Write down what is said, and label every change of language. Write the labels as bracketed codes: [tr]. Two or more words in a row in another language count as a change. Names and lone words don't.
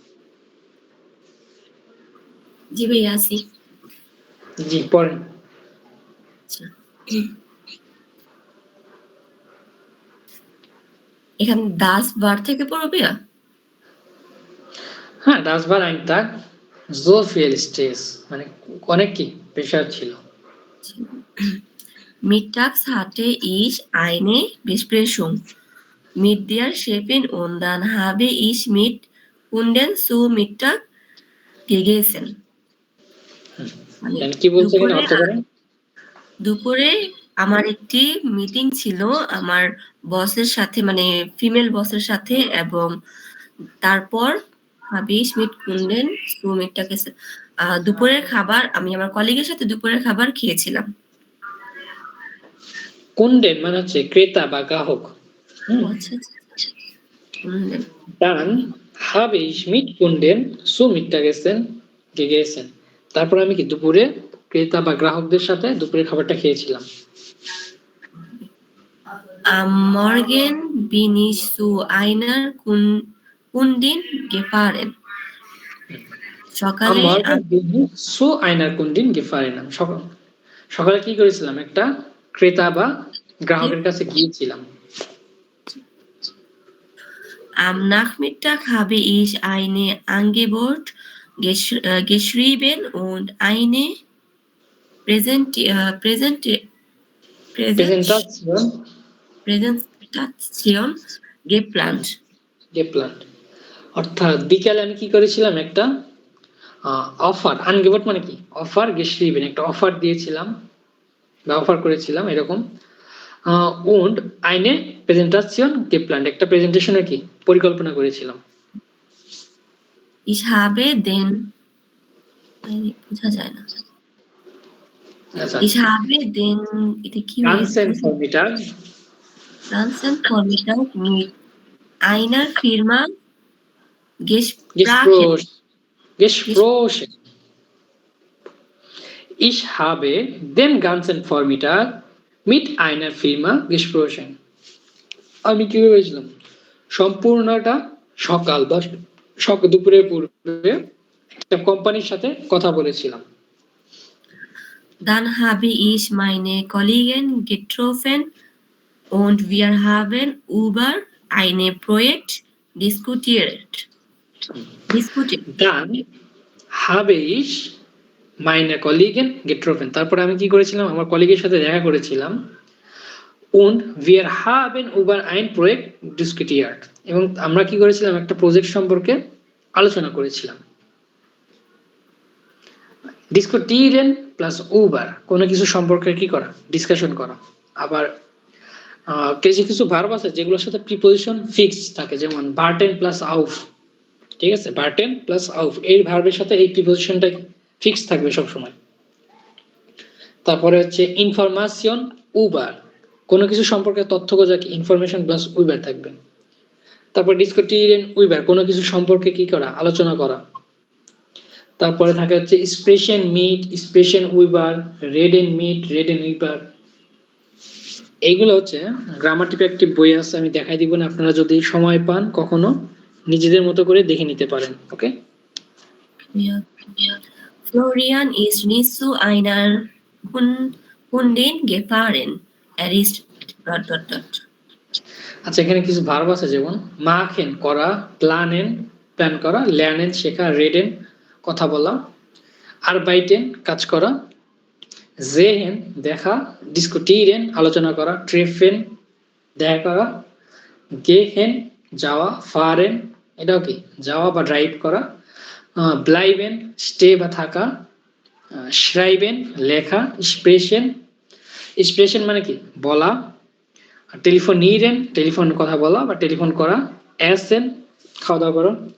[bn] জি ভাইয়া আছি। জি পড়েন। আচ্ছা। এখানে দাস বার থেকে পড়বে? হ্যাঁ, [de] das war ein Tag so viel Stress, [bn] মানে অনেক কি প্রেশার ছিল। [de] Mittags hatte ich eine Besprechung mit der Chefin und dann habe ich mit Kunden zu Mittag gegessen. [bn] মানে জানেন কি বলছে এখানে, অর্থ করেন। দুপুরে আমার একটি মিটিং ছিল আমার বসের সাথে, মানে ফিমেল বসের সাথে, এবং তারপর [de] habe ich mit Kunden zu Mittag gegessen. [bn] দুপুরের খাবার আমি আমার কলিগের সাথে দুপুরের খাবার খেয়েছিলাম। কুন্ডেন মানে হচ্ছে ক্রেতা বা গ্রাহক। আচ্ছা আচ্ছা। Kunden. [de] Dann habe ich mit Kunden zu Mittagessen gegessen. [bn] তারপর আমি কি দুপুরে ক্রেতা বা গ্রাহকদের সাথে দুপুরের খাবারটা খেয়েছিলাম। [de] Am Morgen bin ich zu einer Kundin gefahren. [bn] সকালে [de] zu einer Kundin gefahren. [bn] সকালে কি করেছিলাম? একটা ক্রেতা বা গ্রাহকের কাছে গিয়েছিলাম। [de] Am Nachmittag habe ich eine Angebot geschrieben und eine Präsentation geplant. [bn] অর্থাৎ বিকালে আমি কি করেছিলাম? একটা অফার, আনগেবট মানে কি অফার, geschrieben একটা অফার দিয়েছিলাম বা অফার করেছিলাম এরকম। [de] und eine Präsentation geplant [bn] একটা প্রেজেন্টেশনের কি পরিকল্পনা করেছিলাম। [de] Ich habe den [bn] বোঝা যায় না। [de] Ich habe den ganzen Vormittag mit einer Firma gesprochen. Ich habe den ganzen Vormittag mit einer Firma gesprochen. [bn] আমি কি বলেছিলাম? সম্পূর্ণটা সকাল বা দুপুরের পূর্বে একটা কোম্পানির সাথে কথা বলেছিলাম। Dann habe ich meine Kollegen getroffen und wir haben über ein Projekt diskutiert. Dann habe ich meine Kollegen getroffen. তারপর আমি কি করেছিলাম? আমার কলিগের সাথে দেখা করেছিলাম। und wir haben über ein Projekt diskutiert. এবং আমরা কি করেছিলাম? একটা প্রজেক্ট সম্পর্কে আলোচনা করেছিলাম। diskutieren প্লাস über কোনো কিছু সম্পর্কে কি করা? ডিসকাশন করা। আবার কিছু ভার্ব আছে যেগুলোর সাথে প্রিপজিশন ফিক্স থাকে, যেমন warten প্লাস auf, ঠিক আছে? warten প্লাস auf এই ভার্বের সাথে এই প্রিপজিশনটা ফিক্স থাকবে সব সময়। তারপরে হচ্ছে ইনফরমেশন über কোনো কিছু সম্পর্কে তথ্য খোঁজা কি ইনফরমেশন প্লাস über থাকবে। তারপর [de] diskutieren über [bn] কোনো কিছু সম্পর্কে কি করা? আলোচনা করা। তারপরে থাকে হচ্ছে [de] sprechen mit, sprechen über, reden mit, reden über. [bn] এইগুলো হচ্ছে গ্রামাটিক একটি বই আছে, আমি দেখাই দিব না, আপনারা যদি সময় পান কখনো নিজেদের মতো করে দেখে নিতে পারেন। ওকে, [de] Florian ist nicht zu einer Kundin gefahren. ist ... [bn] আচ্ছা, এখানে কিছু ভার্ব আছে, যেমন machen করা, planen প্ল্যান করা, lernen শেখা, reden কথা বলা, arbeiten কাজ করা, sehen দেখা, diskutieren আলোচনা করা, treffen দেখা করা, gehen যাওয়া, fahren এটাও কি যাওয়া বা ড্রাইভ করা, ব্লাইবেন স্টে বা থাকা, শ্রাইবেন লেখা, স্প্রেশন স্প্রেশন মানে কি বলা, টেলিফোন নিরেন টেলিফোন কথা বলা বা টেলিফোন করা, এসেন খাওয়া দাওয়া করা।